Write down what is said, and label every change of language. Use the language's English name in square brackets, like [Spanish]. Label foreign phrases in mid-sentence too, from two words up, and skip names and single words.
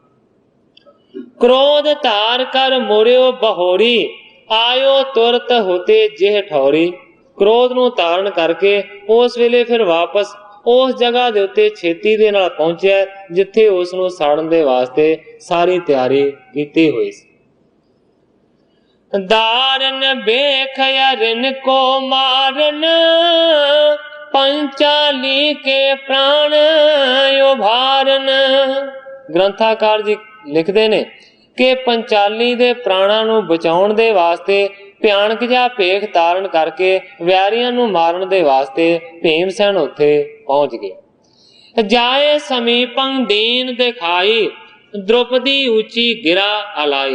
[Braj] ਕ੍ਰੋਧ ਧਾਰ ਕਰ ਮੋਰਿਓ ਬਹੋਰੀ, ਆਇਓ ਤੁਰਤ ਹੋਤੇ ਜਿਹ ਠੌਰੀ। [Punjabi] ਕ੍ਰੋਧ ਨੂੰ ਧਾਰਨ ਕਰਕੇ ਉਸ ਵੇਲੇ ਫਿਰ ਵਾਪਸ ਉਸ ਜਗ੍ਹਾ ਦੇ ਉੱਤੇ ਛੇਤੀ ਦੇ ਨਾਲ ਪਹੁੰਚਿਆ ਜਿੱਥੇ ਉਸ ਨੂੰ ਸਾੜਨ ਦੇ ਵਾਸਤੇ ਸਾਰੀ ਤਿਆਰੀ ਕੀਤੀ ਹੋਈ ਸੀ। [Braj] दारन बेखया रिन को मारन, पंचाली के प्राण उभारन। [Punjabi] ਗ੍ਰੰਥਕਾਰ ਜੀ ਲਿਖਦੇ ਨੇ ਕਿ ਪੰਚਾਲੀ ਦੇ ਪ੍ਰਾਣਾਂ ਨੂੰ ਬਚਾਉਣ ਦੇ ਵਾਸਤੇ ਭਿਆਨਕ ਜਿਹਾ ਭੇਖ ਧਾਰਨ ਕਰਕੇ ਵੈਰੀਆਂ ਨੂੰ ਮਾਰਨ ਦੇ ਵਾਸਤੇ ਭੀਮਸੈਨ ਉੱਥੇ ਪਹੁੰਚ ਗਏ। [Braj] जाए समीपं दीन दिखाई, द्रौपदी ऊंची गिरा अलाई।